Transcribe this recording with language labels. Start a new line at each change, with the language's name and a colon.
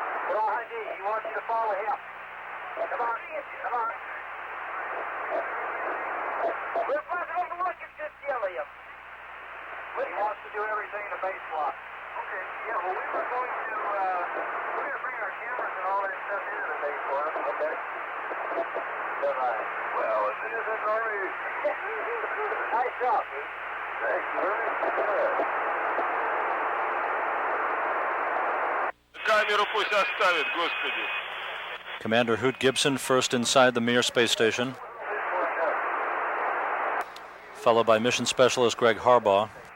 English: Prohadi, he wants you to follow him. Come on, come on.
Russian: Мы в базовом блоке все сделаем.
English: He wants to do everything in the base block. Okay, yeah, well, we were going to bring our cameras and all that stuff into the base block. Okay. Well, as it isn't already... Nice job, dude. Thank you very much.
Russian: Камеру пусть оставит, господи.
English: Commander Hoot Gibson first inside the Mir space station, followed by mission specialist Greg Harbaugh.